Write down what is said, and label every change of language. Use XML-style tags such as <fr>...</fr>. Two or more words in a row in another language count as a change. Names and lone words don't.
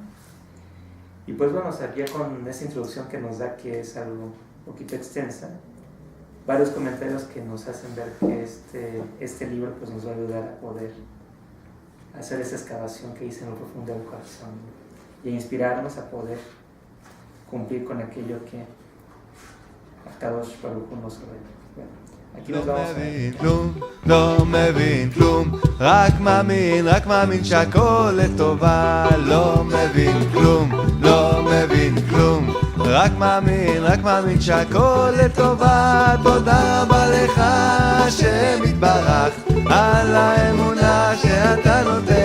<es>Y pues bueno, ya con esta introducción que nos da, que es algo un poquito extensa, varios comentarios que nos hacen ver que este libro pues nos va a ayudar a poder hacer esa excavación que hice en lo profundo del corazón y a inspirarnos a poder cumplir con aquello que</es> <he>הקדוש ברוך הוא</he> <es>nos ordena. Bueno, aquí nos vamos a...</es> <he>לא מבין כלום, רק מאמין שהכל לטובה. לא מבין כלום, לא מבין כלום, רק מאמין שהכל לטובה. תודה רבה לך השם יתברך על האמונה שאתה נותן לי.</he>